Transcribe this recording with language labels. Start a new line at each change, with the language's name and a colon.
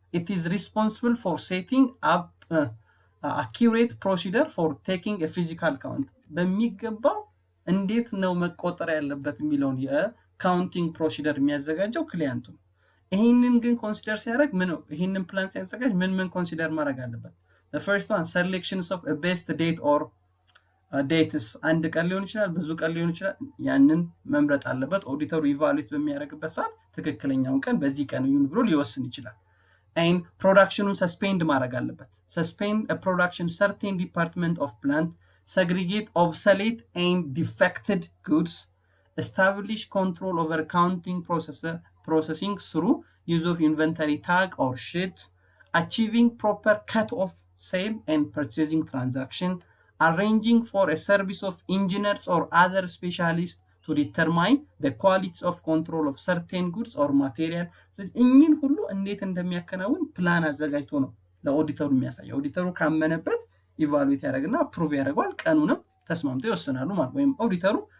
English: it is responsible for setting up accurate procedure for taking a physical count
Amharic: በሚገባው እንዴት ነው መቆጠር ያለበት የሚለውን የካውንቲንግ ፕሮሲደር የሚያዘጋጀው ክሊያንቱ። ይሄንን ግን ኮንሲደር ሲያደርግ ይሄንን ፕላን ሲያዘጋጅ ምን ኮንሲደር ማድረግ አለበት?
English: the first one selections of a best date or dates
Amharic: አንድ ቀን ሊሆን ይችላል፣ ብዙ ቀን ሊሆን ይችላል። ያንን መምረጥ አለበት። ኦዲተሩ ኢቫሉዌት በሚያደርግበት ሰዓት ትክክለኛውን ቀን በዚህ ቀን ይሁን ብሎ ሊወስን ይችላል። and ፕሮዳክሽኑን ሰስፔንድ ማድረግ አለበት።
English: suspend a production certain department of plant, segregate obsolete and defected goods, establish control over counting processing through use of inventory tag or sheet, achieving proper cut off sale and purchasing transaction, arranging for a service of engineers or other specialists to determine the quality of control of certain goods or material
Amharic: ስለዚህ እኚህን ሁሉ እንዴት እንደሚያከናውን ፕላን አዘጋጅቶ ነው ለኦዲተሩ የሚያሳየው ኦዲተሩ ካመነበት ኢቫሉዌት ያደርግና አፕሩቭ ያደርጋል ቀኑንም ተስማምተው ይወስናሉ ማለት ወይም ኦዲተሩ